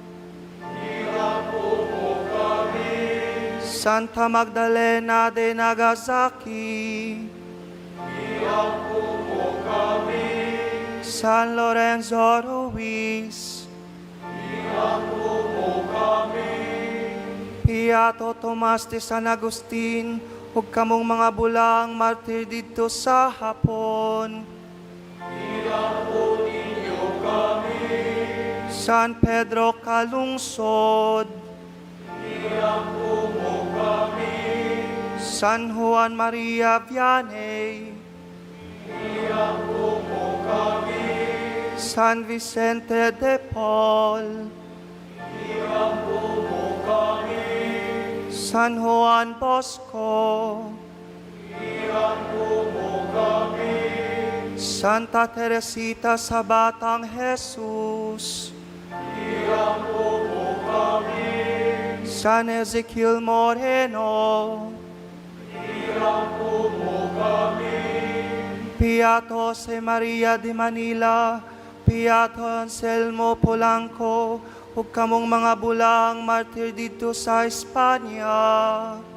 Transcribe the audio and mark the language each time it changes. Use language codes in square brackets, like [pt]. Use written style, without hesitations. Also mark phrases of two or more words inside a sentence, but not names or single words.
[ceb] Santa Magdalena de Nagasaki, San Lorenzo Ruiz, Piato Tomas de San Agustin, ug kamong mga bulang martir didto sa hapon. San Pedro Calungsod, San Juan Maria Vianney, San Vicente de Paul, San Juan Bosco, Santa Teresita sa Batang Jesus, San Ezekiel Moreno, Beato Jose Maria de Manila, Beato Anselmo Polanco, ug kamong mga bulang martir dito sa Espanya.